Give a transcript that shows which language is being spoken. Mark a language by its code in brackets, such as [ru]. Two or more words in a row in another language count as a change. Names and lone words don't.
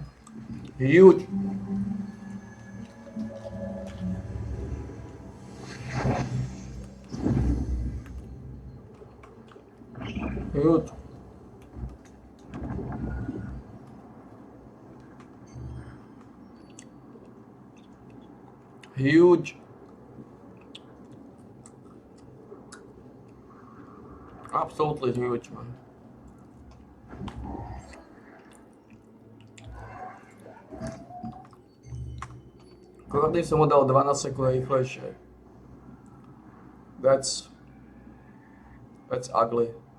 [en] Huge. Huge. Huge. Absolutely huge, man. [sk] Kordy som mu dal 12 sekúnd rýchlejšie. [en] That's ugly.